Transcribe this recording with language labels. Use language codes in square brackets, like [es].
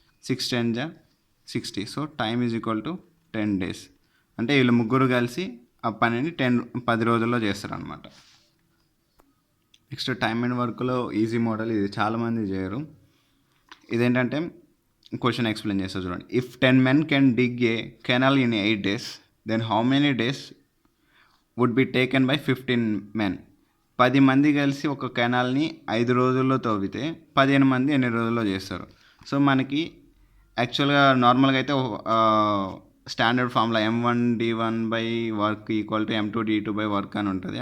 [te] 6 10 జా 60. [en] So time is equal to 10 days. [te] అంటే వీళ్ళు ముగ్గురు కలిసి ఆ పనిని 10 రోజుల్లో చేస్తారనమాట. నెక్స్ట్ టైమ్ అండ్ వర్క్లో ఈజీ మోడల్. ఇది చాలామంది చేయరు. ఇదేంటంటే క్వశ్చన్ ఎక్స్ప్లెయిన్ చేస్తా చూడండి. [en] If 10 men can dig a canal in 8 days, then how many days would be taken by 15 men. [te] 10 మంది కలిసి ఒక కెనాల్ని 5 రోజుల్లో తవ్వితే 15 మంది ఎన్ని రోజుల్లో చేస్తారు. సో మనకి యాక్చువల్గా నార్మల్గా అయితే స్టాండర్డ్ ఫార్ములా M1D1/వర్క్ ఈక్వల్ టు M2D2/వర్క్ అని ఉంటుంది.